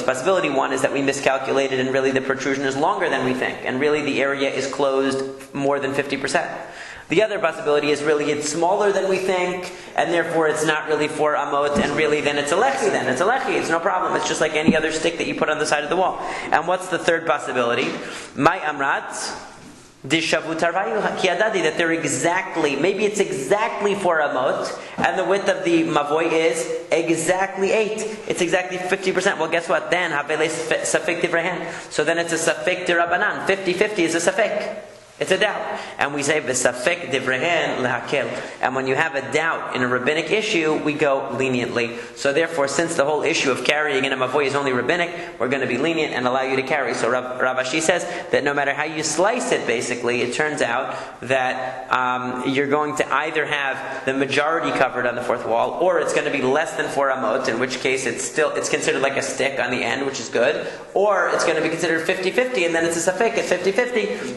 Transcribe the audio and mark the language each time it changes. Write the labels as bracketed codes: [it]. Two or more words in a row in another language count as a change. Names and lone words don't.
[en] Possibility 1 is that we miscalculated and really the protrusion is longer than we think, and really the area is closed more than 50%. The other possibility is really it's smaller than we think, and therefore it's not really 4 amot, and really then it's a lechi then. It's a lechi, it's no problem. It's just like any other stick that you put on the side of the wall. And what's the third possibility? [arc] מאי אמרת, דשוו תרוייהו להדדי, [en] that they're exactly, maybe it's exactly 4 amot, and the width of the mavoy is exactly 8. It's exactly 50%. Well, guess what? Then, [arc] הוה ליה ספק דבריהם. [en] So then it's a [arc] ספק דרבנן. [en] 50-50 is a safek. It's a doubt. And we say, [he] וספק דבריהם להקל. [en] And when you have a doubt in a rabbinic issue, we go leniently. So therefore, since the whole issue of carrying in a mavoy is only rabbinic, we're going to be lenient and allow you to carry. So Rav Ashi says that no matter how you slice it, basically, it turns out that you're going to either have the majority covered on the 4th wall, or it's going to be less than 4 amot, in which case it's considered like a stick on the end, which is good, or it's going to be considered 50-50, and then it's a safek at 50-50.